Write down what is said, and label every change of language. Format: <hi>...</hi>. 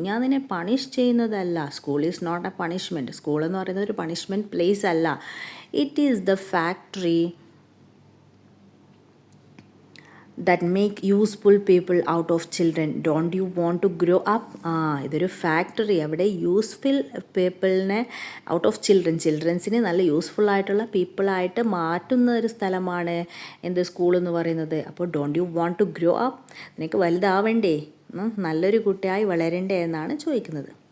<ml>ഞാൻ നിന്നെ പണിഷ് ചെയ്യുന്നതല്ല.</ml> <en>School is not a punishment.</en> <ml>School എന്ന് പറയുന്നത് ഒരു പണിഷ്മെൻറ്റ് പ്ലേസ് അല്ല.</ml> <en>It is the factory that make useful people out of children. Don't you want to grow up?</en> <ml>ഇതൊരു factory. അവിടെ യൂസ്ഫുൾ പീപ്പിളിനെ ഔട്ട് ഓഫ് ചിൽഡ്രൻസിനെ നല്ല യൂസ്ഫുൾ ആയിട്ടുള്ള പീപ്പിളായിട്ട് മാറ്റുന്ന ഒരു സ്ഥലമാണ് എന്ത് സ്കൂൾ എന്ന് പറയുന്നത്. അപ്പോൾ</ml> <en>Don't you want to grow up?</en> <ml>നിനക്ക് വലുതാവണ്ടേ, നല്ലൊരു കുട്ടിയായി വളരണ്ടേ എന്നാണ് ചോദിക്കുന്നത്.</ml>